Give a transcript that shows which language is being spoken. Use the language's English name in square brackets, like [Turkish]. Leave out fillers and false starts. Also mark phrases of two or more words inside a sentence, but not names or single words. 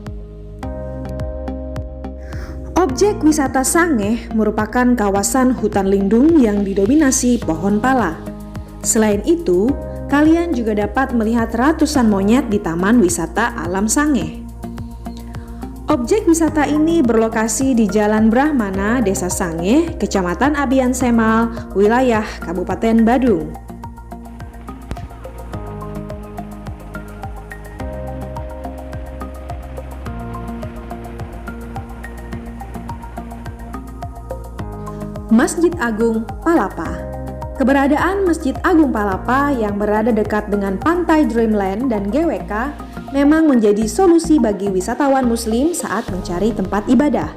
[Indonesian] Objek wisata Sangeh merupakan kawasan hutan lindung yang didominasi pohon pala. Selain itu, kalian juga dapat melihat ratusan monyet di Taman Wisata Alam Sangeh. Objek wisata ini berlokasi di Jalan Brahmana, Desa Sangeh, Kecamatan Abian Semal, wilayah Kabupaten Badung. Masjid Agung Palapa. Keberadaan Masjid Agung Palapa yang berada dekat dengan pantai Dreamland dan GWK memang menjadi solusi bagi wisatawan muslim saat mencari tempat ibadah.